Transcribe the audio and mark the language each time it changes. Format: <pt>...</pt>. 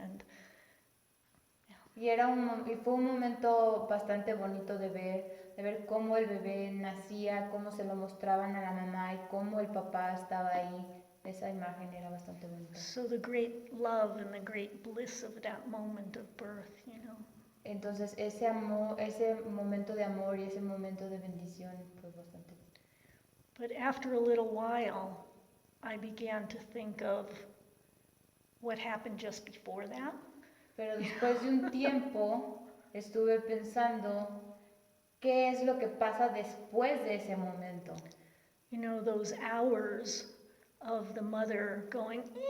<en>And</en> <es>Y fue un momento bastante bonito de ver cómo el bebé nacía, cómo se lo mostraban a la mamá y cómo el papá estaba ahí. Esa imagen era bastante bonita.</es> <en>so the great love and the great bliss of that moment of birth, you know.</en> <es>Entonces ese momento de amor y ese momento de bendición fue bastante bonito.</es> <en>But after a little while, I began to think of what happened just before that.</en> <es>Pero después de un tiempo estuve pensando qué es lo que pasa después de ese momento.</es> <en>You know, those hours of the mother going,</en>